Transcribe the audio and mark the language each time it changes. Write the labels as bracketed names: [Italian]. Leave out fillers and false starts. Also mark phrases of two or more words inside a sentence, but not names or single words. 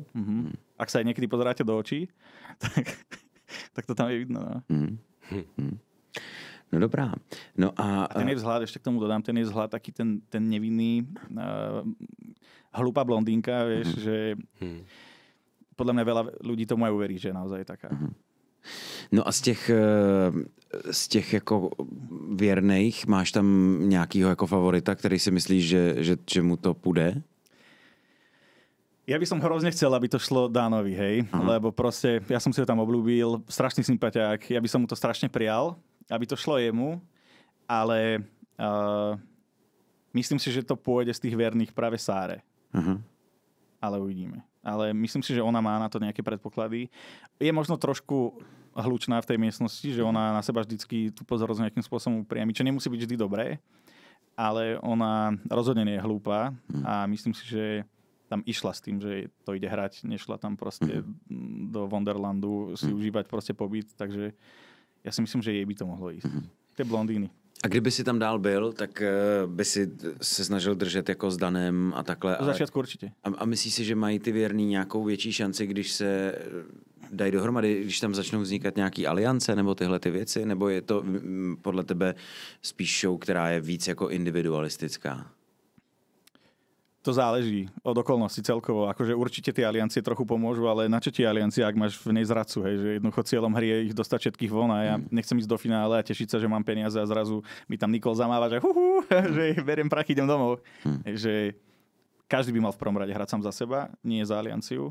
[Slovak] Ak sa aj niekedy pozeráte do očí, tak to tam je vidno. No. [Czech] No dobrá. No a [Slovak] ten je vzhľad, ešte k tomu dodám, ten je vzhľad taký ten nevinný hlúpa blondínka, vieš, že podľa mňa veľa ľudí tomu aj uverí, že je naozaj taká. [Czech] No a z těch jako věrných máš tam nějakýho jako favorita, který si myslíš, že mu to půjde? [Slovak] Ja by som hrozne chcel, aby to šlo Dánovi, hej, lebo proste ja som si ho tam obľúbil, strašný sympatiák, ja by som mu to strašne prijal, aby to šlo jemu, ale myslím si, že to pôjde z tých verných práve Sáre. Ale uvidíme. Ale myslím si, že ona má na to nejaké predpoklady. Je možno trošku hlučná v tej miestnosti, že ona na seba vždycky tú pozornosť nejakým spôsobom upriami, čo nemusí byť vždy dobré, ale ona rozhodne nie je hlúpa a myslím si, že tam išla s tým, že to ide hrať, nešla tam proste do Wonderlandu si užívať proste pobyt, takže ja si myslím, že jej by to mohlo ísť. Tie blondíny. [Czech] A kdyby si tam dál byl, tak by si se snažil držet jako s Danem a takhle. [Slovak] Do začiatku určitě. [Czech] A myslíš si, že mají ty věrný nějakou větší šanci, když se dají dohromady, když tam začnou vznikat nějaký aliance nebo tyhle ty věci? Nebo je to podle tebe spíš show, která je víc jako individualistická? [Slovak] To záleží od okolností celkovo. Akože určite tie aliancie trochu pomôžu, ale na čo ti aliancie, ak máš v nej zradcu, hej, že jednoducho cieľom hry je ich dostať všetkých von a ja nechcem ísť do finále a tešiť sa, že mám peniaze a zrazu mi tam Nicole zamáva, že že beriem prachy, idem domov. Že každý by mal v prvom rade hrať sám za seba, nie za alianciu.